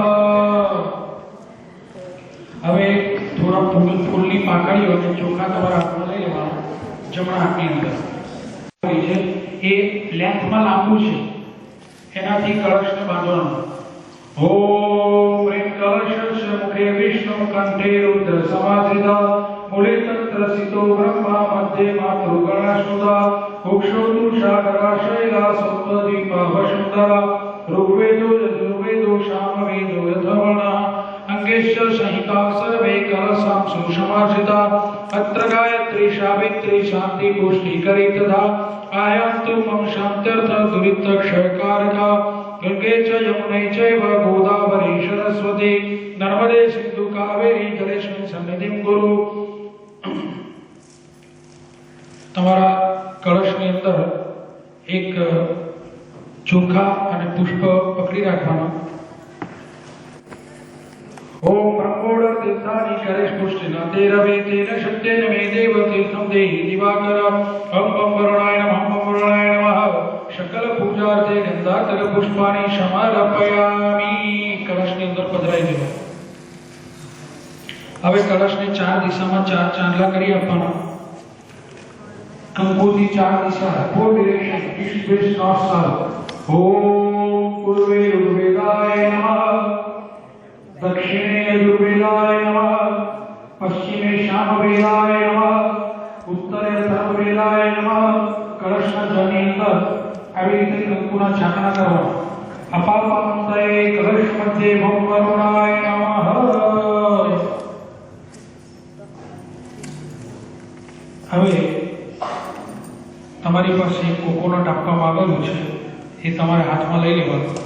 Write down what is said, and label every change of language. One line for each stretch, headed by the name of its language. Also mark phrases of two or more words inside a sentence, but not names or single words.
Gujarati: હવે થોડા ફૂલની પાકડીઓ અને ચોખા તમારા હાથમાં લઈ લેવાના જમણા હાથની અંદર છે એ લેન્થમાં લાંબુ છે એનાથી કળશને બાંધવાનો।
Sanskrit: ઓમ હ્રીમ કળશસ્ય મુખે વિષ્ણુ કંઠે રુદ્ર સમાશ્રિતા મૂલે તત્રસિતો બ્રહ્મા મધ્યે માતૃગણાશ્નુતા ઉક્ષોતુ સાગરાશૈલા સપ્તદીપા વસુંધરા ऋग्वेदो यजुर्वेदो सामवेदो यथवर्णः अंगेश्च संहिता सर्वे कलशां सुसमाश्रिता अत्र गायत्री सावित्री शांति पुष्टिकरी तथा आयान्तु मम शान्त्यर्थ दुरितक्षयकारका गंगे च यमुने चैव गोदावरी सरस्वती नर्मदे सिन्धु कावेरी जलेस्मिन् सन्निधिं कुरु।
Gujarati: તમારા કળશની અંદર એક ચોખા અને પુષ્પ પકડી રાખવાના।
Sanskrit: ओम ब्रह्मोड़ तीर्थानि करेश पुष्टिना तेरवे तेन शक्तेन मे देव तीर्थं देहि दिवाकर। ओम वरुणाय नमः, ओम वरुणाय नमः। सकल पूजार्थे गंधातर पुष्पाणि समर्पयामि।
Gujarati: कलशની અંદર પધરાઈ દેવો। હવે કલશને ચાર દિશામાં ચાર ચાંદલા કરી આપવાના। કંકુથી ચાર દિશા,
English: four direction, east west north south।
Sanskrit: ओम पूर्वे ऋग्वेदाय नमः, दक्षिणे यजुर्वेदाय नमः, पश्चिमे सामवेदाय नमः, उत्तरे अथर्ववेदाय नमः।
Gujarati: कलशना जलની અંદર આવી રીતે કંકુના છાંટણા કરવા।
Sanskrit: અપાપાંતये કલશ મધ્યે ભમ વરુણાય નમઃ।
Gujarati: હવે તમારી પાસે કોકોનટ આપવામાં આવેલું છે એ તમારે હાથમાં લઈ લેવાનું।